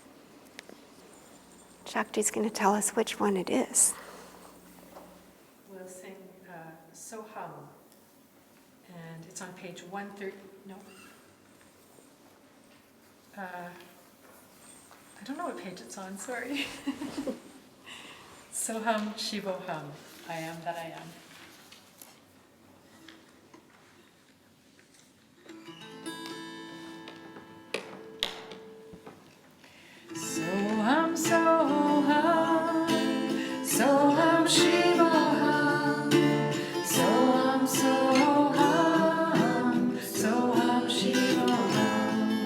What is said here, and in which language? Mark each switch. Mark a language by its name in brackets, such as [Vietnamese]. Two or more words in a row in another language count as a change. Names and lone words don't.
[English] Shakti's going to tell us which one it is. We'll sing Soham, and it's on page 130. No. I don't know what page it's on, sorry. [Sanskrit] Soham Shivoham, [English] I am that I am. [Sanskrit] Soham, Soham, Soham Shivoham, Soham, Soham, Soham Shivoham.